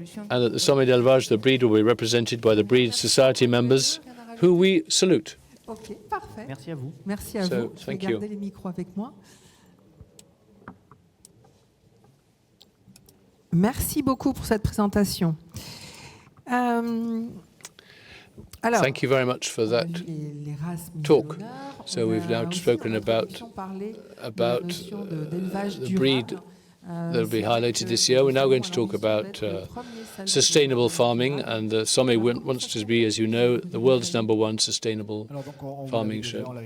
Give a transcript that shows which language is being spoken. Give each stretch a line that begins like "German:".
English: And at the Sommet de L'Élevage, the breed will be represented by the breed society members, who we salute.
French: Ok, parfait. Merci à vous. Merci à vous. Je vais garder les micros avec moi. Merci beaucoup pour cette présentation. Alors,
English: thank you very much for that talk. So we've now spoken about the breed that will be highlighted this year. We're now going to talk about sustainable farming, and the Sommet wants to be, as you know, the world's #1 sustainable farming show.